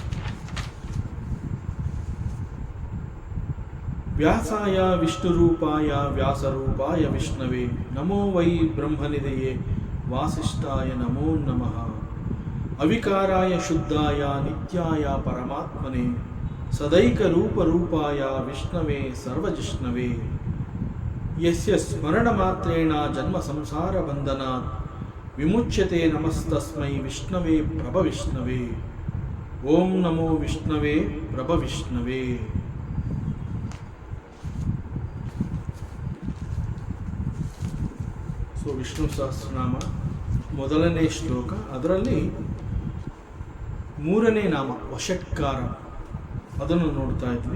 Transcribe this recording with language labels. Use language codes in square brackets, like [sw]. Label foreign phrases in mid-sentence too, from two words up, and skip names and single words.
[sa] ವ್ಯಾಸಾಯ ವಿಷ್ಣುರೂಪಾಯ ವ್ಯಾಸರೂಪಾಯ ವಿಷ್ಣವೇ ನಮೋ ವೈ ಬ್ರಹ್ಮನಿಧಯೇ ವಾಸಿಷ್ಠಾಯ ನಮೋ ನಮಃ. ಅವಿಕಾರಾಯ ಶುದ್ಧಾಯ ನಿತ್ಯಾಯ ಪರಮಾತ್ಮನೇ ಸದೈಕ ರೂಪರೂಪಾಯ ವಿಷ್ಣವೇ ಸರ್ವಜಿಷ್ಣವೇ ಯಸ್ಯ ಸ್ಮರಣ ಮಾತ್ರೇಣ ಜನ್ಮ ಸಂಸಾರ ಬಂಧನಾತ್ ವಿಮುಚ್ಯತೆ ನಮಸ್ತಸ್ಮೈ ವಿಷ್ಣವೇ ಪ್ರಭವಿಷ್ಣವೇ. ಓಂ ನಮೋ ವಿಷ್ಣವೇ ಪ್ರಭವಿಷ್ಣವೇ. [kn] ಸೊ ವಿಷ್ಣು ಸಹಸ್ರನಾಮ ಮೊದಲನೇ ಶ್ಲೋಕ, ಅದರಲ್ಲಿ ಮೂರನೇ ನಾಮ ವಷಟ್ಕಾರ, ಅದನ್ನು ನೋಡ್ತಾ ಇದ್ವಿ.